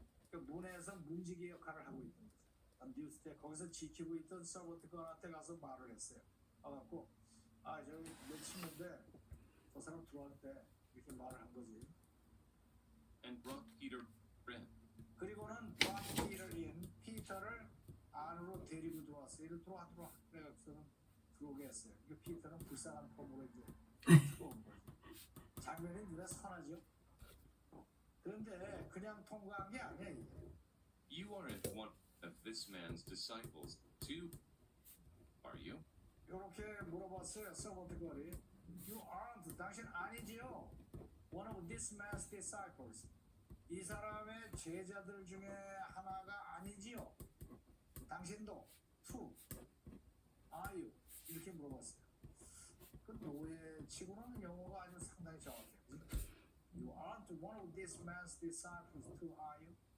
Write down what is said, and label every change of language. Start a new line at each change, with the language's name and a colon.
Korean: 그 문에서 문지기 역할을 하고 있던 거죠.
English: on duty day.
Korean: 거기서 지키고 있던 servant girl한테 가서 말을 했어요. 와갖고 저기 몇 친구인데 저 사람 들어올 때 이렇게 말을 한 거지.
English: And brought Peter in.
Korean: 그리고는
English: brought Peter in.
Korean: 피터를 안으로 데리고 들어왔어요. 이리 들어와. 그래서 들어오게 했어요. 그 피터는 불쌍한 폼으로 이제 들어온 거죠. 장면이 누가 선하죠? 그런데 그냥 통과한 게 아니야 이게.
English: You aren't one of this man's disciples, too, are you?
Korean: 이렇게 물어봤어요. 서버트 거리.
English: You aren't.
Korean: 당신 아니지요?
English: One of this man's disciples.
Korean: 이 사람의 제자들 중에 하나가 아니지요? 당신도 too.
English: Are you?
Korean: 이렇게 물어봤어요. 그 노예치고는 영어가 아주 상당히 정확해요.
English: You aren't one of this man's disciples too, are you?